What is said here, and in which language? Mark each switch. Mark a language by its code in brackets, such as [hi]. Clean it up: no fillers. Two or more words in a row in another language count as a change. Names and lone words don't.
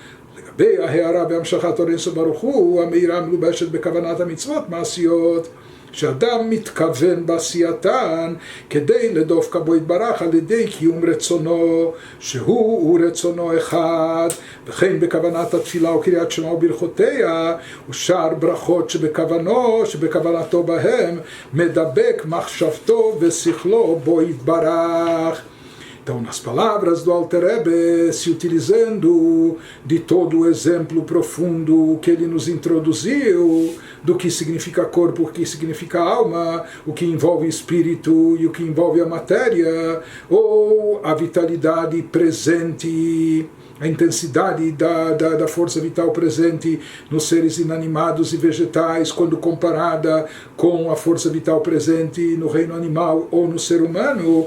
[he] בהערה בהמשכת אור אינסוף ברוך הוא, המאירה מלובשת בכוונת המצוות מעשיות, שאדם מתכוון בעשייתן כדי לדבוק בו יתברך על ידי קיום רצונו שהוא רצונו אחד, וכן בכוונת התפילה וקריאת שמע וברכותיה ושאר ברכות שבכוונתו בהם מדבק מחשבתו ושכלו בו יתברך. [pt] Então, nas palavras do Alter Rebbe, se utilizando de todo o exemplo profundo que ele nos introduziu, do que significa corpo, o que significa alma, o que envolve espírito e o que envolve a matéria, ou a vitalidade presente, a intensidade da força vital presente nos seres inanimados e vegetais, quando comparada com a força vital presente no reino animal ou no ser humano.